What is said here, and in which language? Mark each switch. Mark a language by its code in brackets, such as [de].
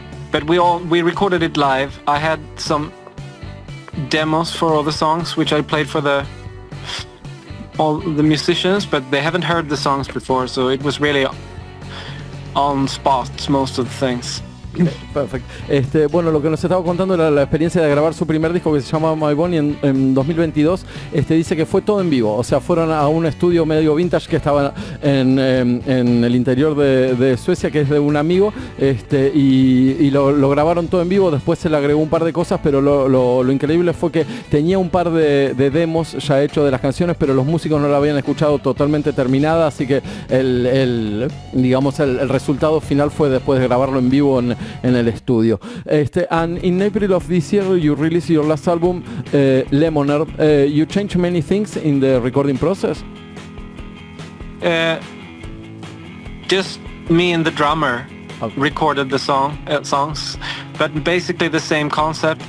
[en] But we recorded it live. I had some demos for all the songs, which I played for all the musicians, but they haven't heard the songs before, so it was really on spot, most of the things. [es] Perfecto. Bueno, lo que nos estaba contando era la experiencia de grabar su primer disco, que se llama My Bonnie, en 2022. Dice que fue todo en vivo, o sea, fueron a un estudio medio vintage que estaba en el interior de Suecia, que es de un amigo, y lo grabaron todo en vivo. Después se le agregó un par de cosas, pero lo increíble fue que tenía un par de demos ya hechos de las canciones, pero los músicos no la habían escuchado totalmente terminada, así que el resultado final fue después de grabarlo en vivo en el estudio. [en] And in April of this year you released your last album, Lemoner. You changed many things in the recording process? Just me and the drummer recorded the songs, but basically the same concept.